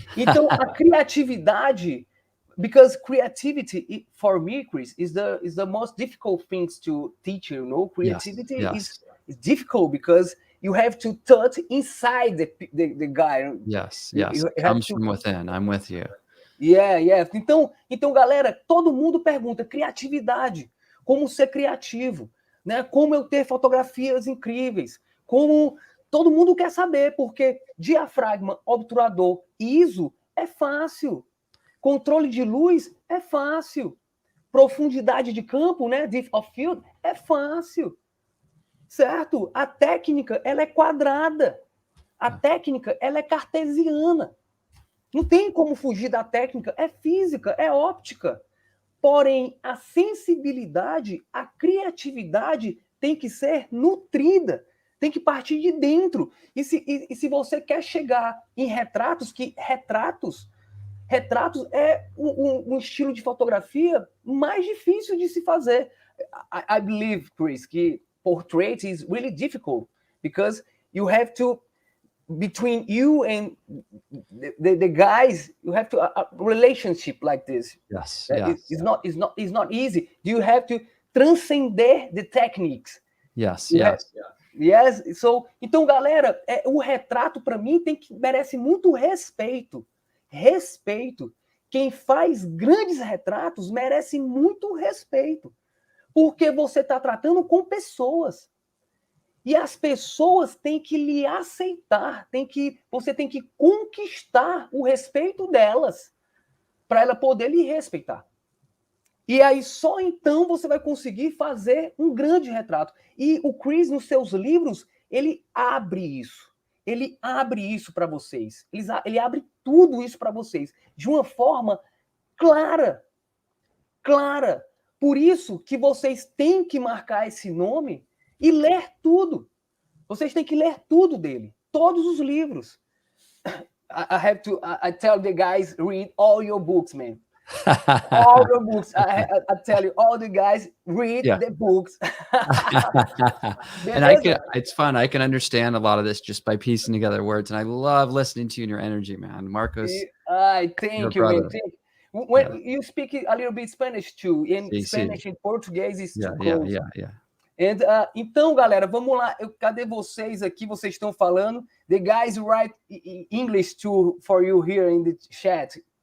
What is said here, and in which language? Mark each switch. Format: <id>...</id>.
<pt>Então, a criatividade,</pt> <en>because creativity, for me, Chris, is the most difficult things to teach, you know? Creativity is difficult because you have to touch inside the guy. Yes. It comes from within. I'm with you. Yeah.</en> <pt>Então, galera, todo mundo pergunta criatividade, como ser criativo, né? Como eu ter fotografias incríveis, como todo mundo quer saber, porque diafragma, obturador, ISO é fácil, controle de luz é fácil, profundidade de campo, né?</pt> <en>Depth of field</en> <pt>é fácil, certo? A técnica, ela é quadrada, a técnica, ela é cartesiana. Não tem como fugir da técnica, é física, é óptica. Porém, a sensibilidade, a criatividade tem que ser nutrida, tem que partir de dentro. E se você quer chegar em retratos, que retratos é um estilo de fotografia mais difícil de se fazer.</pt> <en>I believe, Chris, que portrait is really difficult, because you have to, between you and the guys, you have to a relationship like this. Yes. It's not easy. You have to transcender the techniques. Yes.</en> <pt>So, então, galera, o retrato para mim merece muito respeito. Respeito. Quem faz grandes retratos merece muito respeito, porque você está tratando com pessoas. E as pessoas têm que lhe aceitar, você tem que conquistar o respeito delas, para ela poder lhe respeitar. E aí, só então, você vai conseguir fazer um grande retrato. E o Chris, nos seus livros, ele abre isso. Ele abre isso para vocês. Ele abre tudo isso para vocês, de uma forma clara. Clara. Por isso que vocês têm que marcar esse nome e ler tudo. Vocês têm que ler tudo dele. Todos os livros.</pt> <en>I tell the guys, read all your books, man. All the books. I tell you, all the guys, read the books. And it's fun. I can understand a lot of this just by piecing together words. And I love listening to you and your energy, man. Marcos. Thank you, man. When you speak a little bit Spanish too, in Spanish and Portuguese is too close. Yeah.</en> <pt>And, então, galera, vamos lá. Cadê vocês aqui? Vocês estão falando.</pt> <en>The guys write English too for you here in the chat.</en>